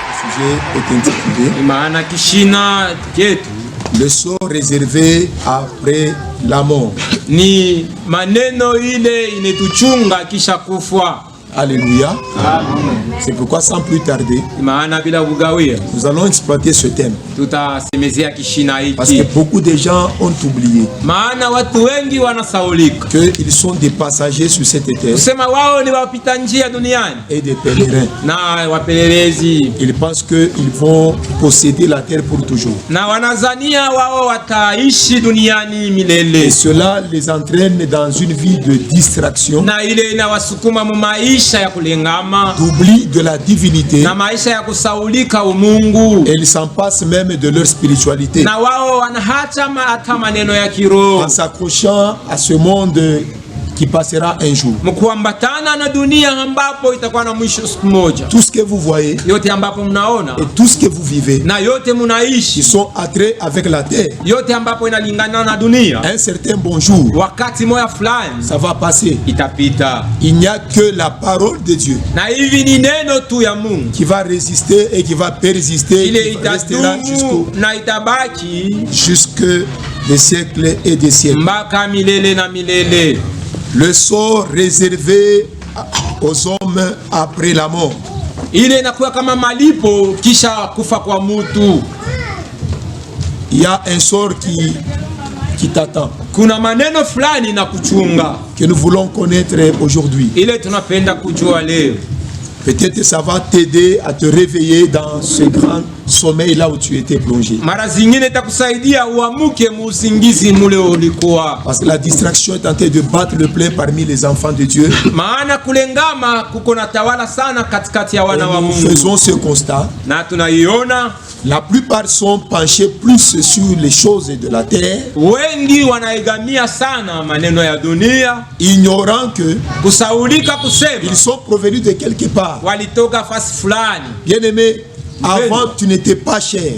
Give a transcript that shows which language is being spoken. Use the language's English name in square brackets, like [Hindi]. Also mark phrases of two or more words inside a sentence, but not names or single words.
[French] sujet est intitulé [Swahili] maana kishina chetu [French] le sort réservé après la mort. [Swahili] ni maneno ile inetuchunga kisha kufa. [French] Alléluia. C'est pourquoi sans plus tarder, [Swahili] maana bila kugawia [French] nous allons exploiter ce thème. [Swahili] tutasemezea kishina [French] Parce que [Swahili] hiki, [French] beaucoup de gens ont oublié [Swahili] maana watu wengi wanasaulika [French] qu'ils sont des passagers sur cette terre [Swahili] kusema wao ni wapita njia duniani [French] et des pèlerins. [Swahili] na wapelelezi, [French] Ils pensent qu'ils vont posséder la terre pour toujours. [Swahili] na wanazania wao wataishi duniani milele, [French] Et cela les entraîne dans une vie de distraction, [Swahili] na ile inawasukuma mu maisha ya kulengama [French] d'oubli de la divinité, [Swahili] na maisha ya kusaulika umungu, [French] et ils s'en passent même de leur spiritualité [Swahili] na wao wanaacha hata maneno ya kiroho [French] en s'accrochant à ce monde qui passera un jour. [Swahili] mkuambatana na dunia ambapo itakuwa na mwisho siku moja. [French] Tout ce que vous voyez [Swahili] Yote ambapo mnaona [French] et tout ce que vous vivez, [Swahili] na yote [French] ils [Swahili] munaishi, [French] sont attraits avec la terre. [Swahili] yote ambapo inalingana na dunia, [French] Un certain bonjour, [Swahili] wakati moya fulani [French] ça va passer. [Swahili] itapita, [French] Il n'y a que la parole de Dieu [Swahili] na hivi ni neno tu ya Mungu [French] qui va résister et qui va persister, [Swahili] ile [French] qui restera [Swahili] itadumu na itabaki [French] jusque des siècles et des siècles. [Swahili] mpaka milele na milele. [French] Le sort réservé aux hommes après la mort. [Swahili] Ile inakuwa kama malipo kisha kufa kwa mutu. [French] Il y a un sort qui t'attend, [Swahili] Kuna maneno fulani na kuchunga, [French] que nous voulons connaître aujourd'hui. [Swahili] ile tunapenda kujua leo. [French] Peut-être ça va t'aider à te réveiller dans ce grand sommeil là où tu étais plongé. [Swahili] Mara zingine itakusaidia uamuke muusingizi mule ulikuwa, [French] Parce que la distraction est en train de battre le plein parmi les enfants de Dieu. [Swahili] maana kulengama kuko na tawala sana katikati ya [French] Et [Swahili] wana wa [French] nous [Swahili] Mungu, [French] faisons ce constat. [Swahili] na tunaiona [French] La plupart sont penchés plus sur les choses de la terre, [Swahili] wengi wanaigamia sana maneno ya dunia, [French] ignorant que [Swahili] kusaulika kusema [French] ils sont provenus de quelque part. [Swahili] walitoka fasi fulani. [French] Bien-aimé, avant tu n'étais pas chair,